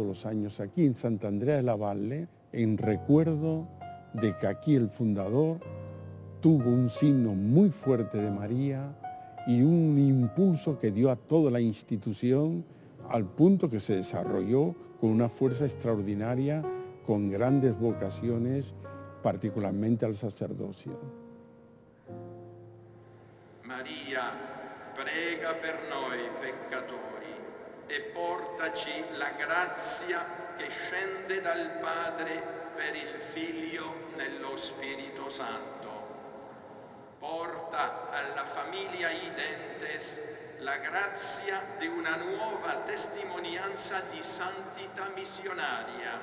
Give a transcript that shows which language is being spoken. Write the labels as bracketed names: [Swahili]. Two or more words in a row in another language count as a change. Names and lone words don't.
[Spanish] los años aquí en Santa Andrea de la Valle, en recuerdo de que aquí el fundador tuvo un signo muy fuerte de María y un impulso que dio a toda la institución al punto que se desarrolló con una fuerza extraordinaria, con grandes vocaciones, particularmente al sacerdocio. [Italian] Maria, prega per noi peccatori e portaci la grazia che scende dal Padre per il Figlio nello Spirito Santo. Porta alla famiglia Identes la grazia di una nuova testimonianza di santità missionaria.